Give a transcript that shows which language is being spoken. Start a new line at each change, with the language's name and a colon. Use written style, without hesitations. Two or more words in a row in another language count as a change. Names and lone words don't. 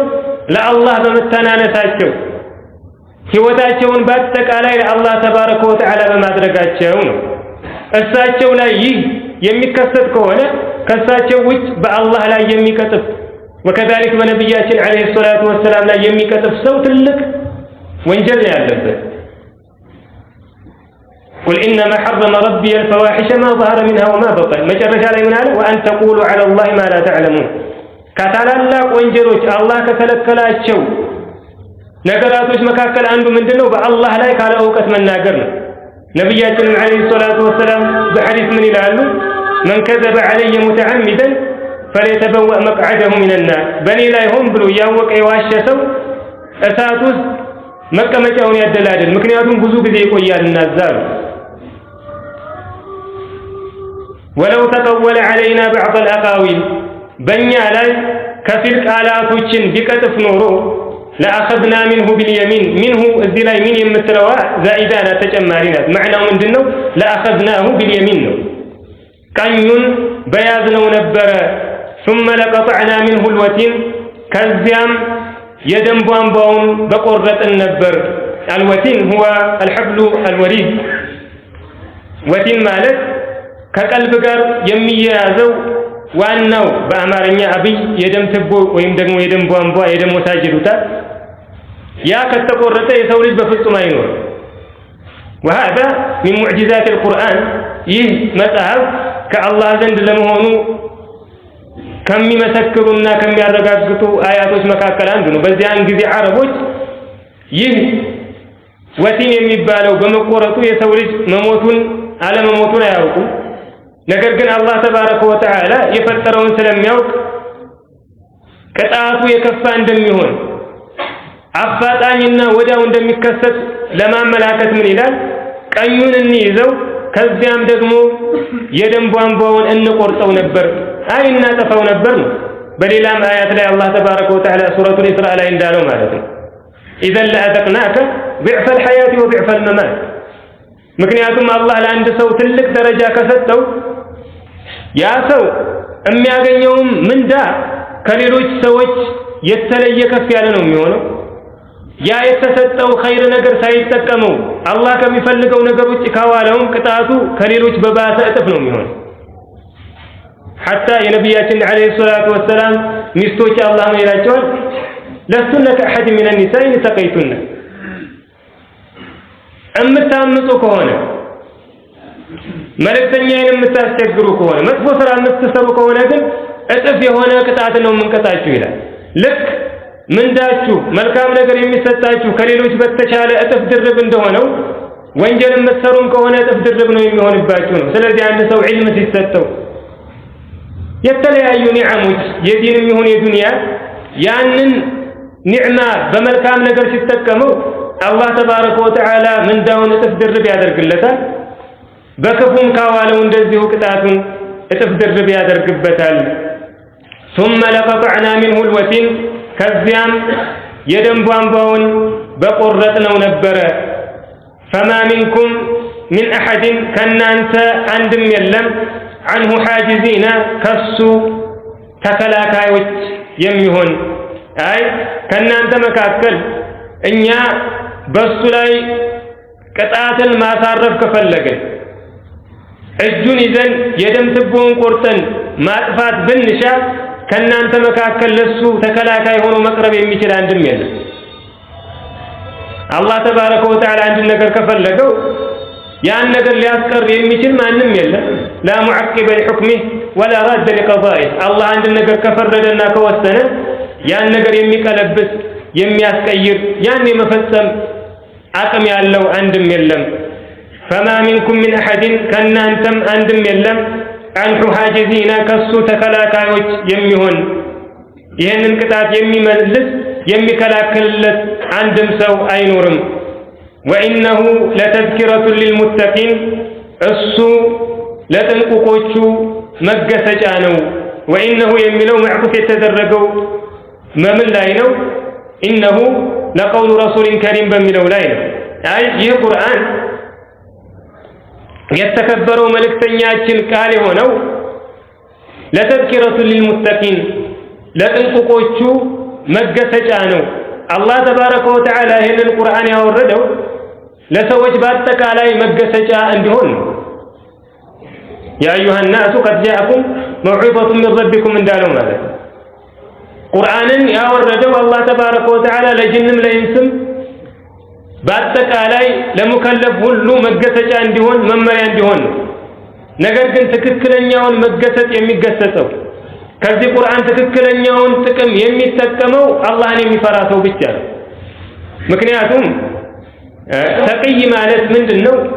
Amharic: ለአላህ በመተናነሳቸው ህይወታቸውን በአጠቃላይ ለአላህ
Arabic: تبارك وتعالى
Amharic: በማድረጋቸው ነው። እሳቸው ላይ ይህ የሚከሰት ከሆነ ከእሳቸው ውጭ በአላህ ላይ የሚቀጥፍ ወከዛሊክ በነብያችን
Arabic: عليه الصلاة والسلام
Amharic: ላይ የሚቀጥፍ ሰው ትልቅ ወንጀል ያለበት
Arabic: قل إنما حرم ربي الفواحش ما ظهر منها وما بطن
Amharic: መጨረሻ ላይ ምን አለ?
Arabic: وأن تقولوا على الله ما لا تعلمون
Amharic: ከታላላቅ ወንጀሎች አላህ ከከለከላቸው ነገራቶች መካከል አንዱ ምንድነው? በአላህ ላይ ካለ ዕውቀት መናገር ነው። ነብያችን
Arabic: عليه الصلاة والسلام
Amharic: በሐዲስ ምን ይላሉ?
Arabic: من كذب علي متعمدا فليتبوأ مقعده من النار
Amharic: በኔ ላይ ሆን ብሎ ያወቀ የዋሸ ሰው እሳት ውስጥ መቀመጫውን ያደላድል፣ ምክንያቱም ብዙ ጊዜ ይቆያልና አዛሉ
Arabic: ولو تقول علينا بعض الأقاويل
Amharic: በእኛ ላይ ከፊል ቃላቶችን ቢቀጥፍ ኖሮ
Arabic: لأخذنا منه باليمين منه
Amharic: እዚህ ላይ ምን የምትለዋ ዛኢዳ ናት፣ ተጨማሪ ናት። معناው ምንድነው?
Arabic: لأخذناه باليمين
Amharic: ነው፣ ቀኙን በያዝነው ነበረ።
Arabic: ثم لقطعنا منه الوتين
Amharic: ከዚያም የደም ቧንቧውን በቆረጥን ነበር።
Arabic: الوتين هو الحبل الوريد
Amharic: ወቲን ማለት ከቀልብ ጋር የሚያያዘው ዋናው በአማርኛ አብይ የደም ትቦ ወይም ደግሞ የደም ቧንቧ የደም ወሳጅ ይሉታል። ያ ከተቆረጠ የሰው ልጅ በፍጹም አይኖርም።
Arabic: وهذا من معجزات القرآن
Amharic: ይህ መጽሐፍ ከአላህ ዘንድ ለመሆኑ ከሚመሰክሩና ከሚያረጋግጡ አያቶች መካከል አንዱ ነው። በዚያን ጊዜ አረቦች ይህ ወቲን የሚባለው በመቆረጡ የሰው ልጅ መሞቱን አለመሞቱን አያውቁም። ነገር ግን አላህ
Arabic: تبارك وتعالى
Amharic: የፈጠረውን ስለሚያውቅ ቅጣቱ የከፋ እንደሚሆን አፋጣኝና ወዲያው እንደሚከሰት ለማመላከት ምን ይላል? ቀኙን እንይዘው ከዚያም ደግሞ የደም ቧንቧውን እንቆርጠው ነበር፣ እናጠፋው ነበር ነው። በሌላም አያት ላይ አላህ
Arabic: تبارك وتعالى
Amharic: ሱረቱል ኢስራእ ላይ እንዳለው ማለት ነው
Arabic: إذا لأذقناك ضعف الحياة وضعف الممات
Amharic: ምክንያቱም አላህ ለአንድ ሰው ትልቅ ደረጃ ከሰጠው ያ ሰው የሚያገኘውም ምንዳ ከሌሎች ሰዎች የተለየ ከፍ ያለ ነው የሚሆነው። ያ የተሰጠው ኸይር ነገር ሳይጠቀመው አላህ ከሚፈልገው ነገር ውጭ ካዋለው ቅጣቱ ከሌሎች በባሰ እጥፍ ነው የሚሆነው። حتى የነብያችን
Arabic: عليه الصلاة والسلام
Amharic: ሚስቶች አላህ ምን ይላቸዋል?
Arabic: لستن كأحد من النساء إن تقيتن
Amharic: እምታምፁ ከሆነ መልእክተኛዬን የምታስቸግሩ ከሆነ መጥፎ ስራ የምትሰሩ ከሆነ ግን እጥፍ የሆነ ቅጣት ነው የምንቀጣችሁ ይላል። ልክ ምንዳችሁ መልካም ነገር የሚሰጣችሁ ከሌሎች በተሻለ እጥፍ ድርብ እንደሆነው ወንጀል የምትሰሩም ከሆነ እጥፍ ድርብ ነው የሚሆንባችሁ ነው። ስለዚህ አንድ ሰው ዒልም ሲሰጠው የተለያዩ ኒዕሞች የዲንም ይሁን የዱንያ ያንን ኒዕማ በመልካም ነገር ሲጠቀመው አላህ
Arabic: تبارك وتعالى
Amharic: ምንዳውን እጥፍ ድርብ ያደርግለታል። በክፉም ካዋለው እንደዚሁ ቅጣቱን እጥፍ ድርብ ያደርግበታል።
Arabic: ثم لقطعنا منه الوتين
Amharic: ከዚያም የደም ቧንቧውን በቆረጥነው ነበረ።
Arabic: فما منكم من أحد
Amharic: ከናንተ አንድም የለም
Arabic: عنه حاجزين
Amharic: ከሱ ተከላካዮች የሚሆን አይ ከናንተ መካከል እኛ በሱ ላይ ቅጣትን ማሳረፍ ከፈለግን እጁን ይዘን የደም ትቦውን ቆርጠን ማጥፋት ብንሻ ከናንተ መካከል ለሱ ተከላካይ ሆኖ መቅረብ የሚችል አንድም የለም። አላህ
Arabic: تبارك وتعالى
Amharic: አንድ ነገር ከፈለገው ያን ነገር ሊያስቀር የሚችል ማንም የለም።
Arabic: لا معقب لحكمه ولا راد لقضائه
Amharic: አላህ አንድ ነገር ከፈረደና ከወሰነ ያን ነገር የሚቀለብስ የሚያስቀይር ያን የመፈጸም አቅም ያለው አንድም የለም።
Arabic: فما منكم من أحد
Amharic: ከናንተም አንድም የለም
Arabic: عنه حاجزين
Amharic: ከሱ ተከላካዮች የሚሆን ይህንን ቅጣት የሚመልስ የሚከላከልለት አንድም ሰው አይኖርም።
Arabic: وإنه لتذكرة للمتقين
Amharic: እሱ ለጥንቁቆቹ መገሰጫ ነው። وإنه የሚለው معطوف የተደረገው መምን ላይ ነው?
Arabic: إنه لقول رسول كريم
Amharic: በሚለው ላይ ነው። አይ ይህ ቁርአን የተከበረው መልእክተኛችን ቃል የሆነው
Arabic: لتذكرة للمتقين
Amharic: ለጥንቁቆቹ መገሰጫ ነው። አላህ
Arabic: تبارك وتعالى
Amharic: ይህንን ቁርአን ያወረደው ለሰዎች በአጠቃላይ መገሰጫ እንዲሆን ነው።
Arabic: يا أيها الناس قد جاءكم موعظة من ربكم
Amharic: እንዳለው ማለት ነው። ቁርአንን ያወረደው አላህ
Arabic: تبارك وتعالى
Amharic: ለጅንም ለኢንስም በአጠቃላይ ለሙከለፍ ሁሉ መገሰጫ እንዲሆን መመሪያ እንዲሆን ነው። ነገር ግን ትክክለኛውን መገሰጥ የሚገሰጸው ከዚህ ቁርአን ትክክለኛውን ጥቅም የሚጠቀመው አላህን የሚፈራ ሰው ብቻ ነው። ምክንያቱም ተቅይ ማለት ምንድነው?